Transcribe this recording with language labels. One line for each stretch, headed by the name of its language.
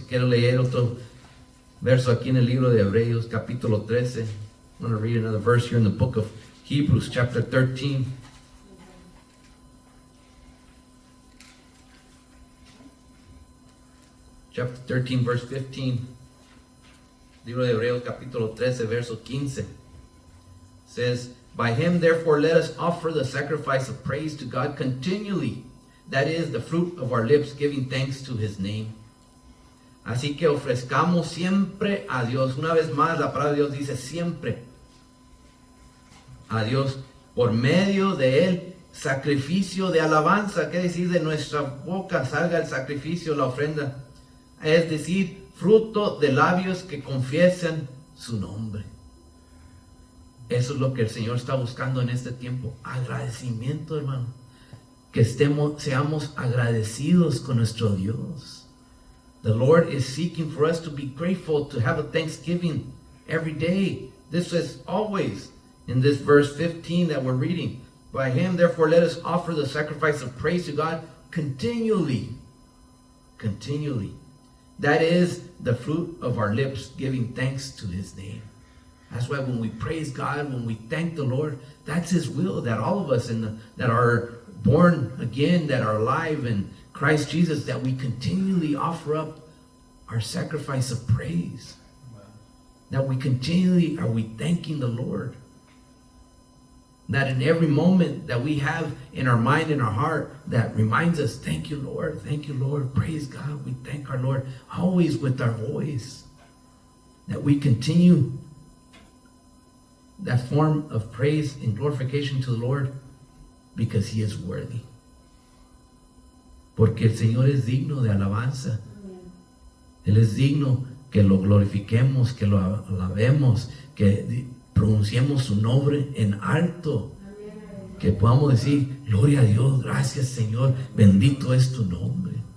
Spanish: Y quiero leer otro verso aquí en el libro de Hebreos, capítulo 13.
English: I'm going to read another verse here in the book of Hebrews, chapter 13. Chapter 13, verse 15.
Spanish: Libro de Hebreos, capítulo 13, verso 15.
English: Says, by him therefore let us offer the sacrifice of praise to God continually. That is the fruit of our lips, giving thanks to his name.
Spanish: Así que ofrezcamos siempre a Dios. Una vez más, la palabra de Dios dice siempre a Dios, por medio de él, sacrificio de alabanza. ¿Qué decir? De nuestra boca salga el sacrificio, la ofrenda. Es decir, fruto de labios que confiesan su nombre. Eso es lo que el Señor está buscando en este tiempo. Agradecimiento, hermano. Que seamos agradecidos con nuestro Dios.
English: The Lord is seeking for us to be grateful, to have a thanksgiving every day. This is always in this verse 15 that we're reading. By him, therefore, let us offer the sacrifice of praise to God continually. Continually. That is the fruit of our lips, giving thanks to his name. That's why when we praise God, when we thank the Lord, that's his will, that all of us that are born again, that are alive in Christ Jesus, that we continually offer up our sacrifice of praise. That we continually are we thanking the Lord. That in every moment that we have in our mind, in our heart, that reminds us, thank you, Lord, praise God, we thank our Lord, always with our voice. That we continue that form of praise and glorification to the Lord because he is worthy.
Spanish: Porque el Señor es digno de alabanza. Él es digno que lo glorifiquemos, que lo alabemos, que pronunciemos su nombre en alto. Que podamos decir, gloria a Dios, gracias Señor, bendito es tu nombre.